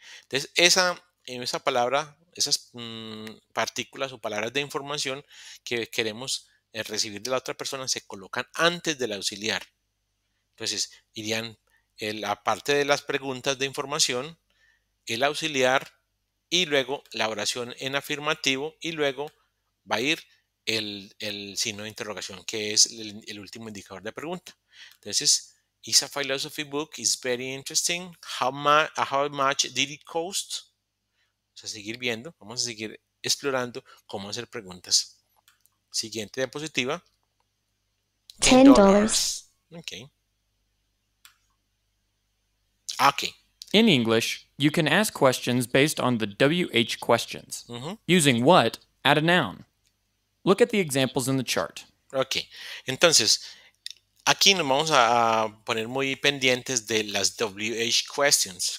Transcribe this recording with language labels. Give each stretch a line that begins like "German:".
Spanish: Entonces, esa palabra, esas partículas o palabras de información que queremos recibir de la otra persona se colocan antes del auxiliar. Entonces, irían la parte de las preguntas de información, el auxiliar y luego la oración en afirmativo y luego va a ir el signo de interrogación, que es el último indicador de pregunta.
English: Entonces, is a philosophy book is very interesting. How much did it cost?
Spanish: Vamos a seguir viendo, vamos a seguir explorando cómo hacer preguntas. Siguiente diapositiva.
English: $10. Okay. Okay. In English, you can ask questions based on the WH questions. Using what, add a noun. Look at the examples in the chart.
Spanish: Ok, entonces aquí nos vamos a poner muy pendientes de las WH questions.